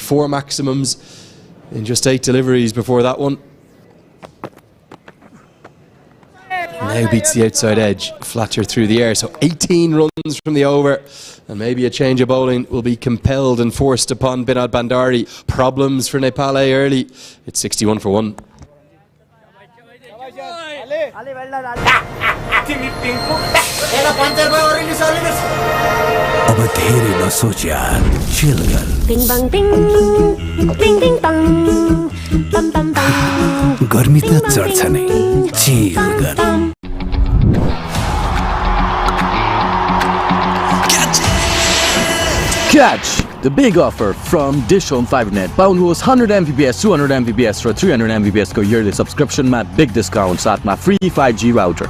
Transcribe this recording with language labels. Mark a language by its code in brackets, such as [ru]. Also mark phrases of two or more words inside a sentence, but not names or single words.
[en] 4 maximums in just 8 deliveries before that one. Now beats the outside edge, Fletcher through the air. So 18 runs from the over, and maybe a change of bowling will be compelled and forced upon Binod Bandari. Problems for Nepal early. It's 61 for 1. [ne] अब धेरै नसोच यार, chill गर. Bing bang bing, bing bing bang, bam bam bam. गर्मी त चढ्छ नै, chill गर. [en] Catch the big offer from DishHome Fibernet. [ne] Paunनुहोस् 100 Mbps, 200 Mbps र 300 Mbps को [en] yearly subscription [ne] मा [en] big discount [ne] साथमा [en] free 5G router.